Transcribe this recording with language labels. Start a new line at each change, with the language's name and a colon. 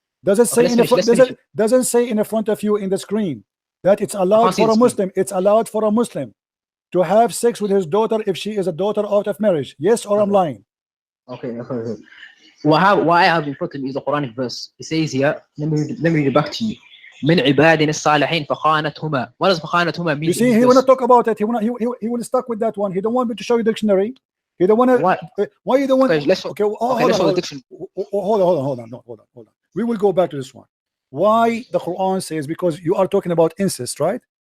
English: Does it say doesn't say in the front of you in the screen that it's allowed for a Muslim? It's allowed for a Muslim to have sex with his daughter if she is a daughter out of marriage. Yes, or I'm lying? Okay. What I have in front of me is a Quranic verse. It says here. Let me read it back to you.
Arabic: من عبادنا الصالحين فخانتهما.
English: What does فخانتهما mean? You see, he will not talk about it. He will stuck with that one. He don't want me to show you dictionary. He don't want to. Why you don't want? Okay, let's okay. let's show the dictionary. Hold on. No, hold on. We will go back to this one. Why the Quran says, because you are talking about incest, right?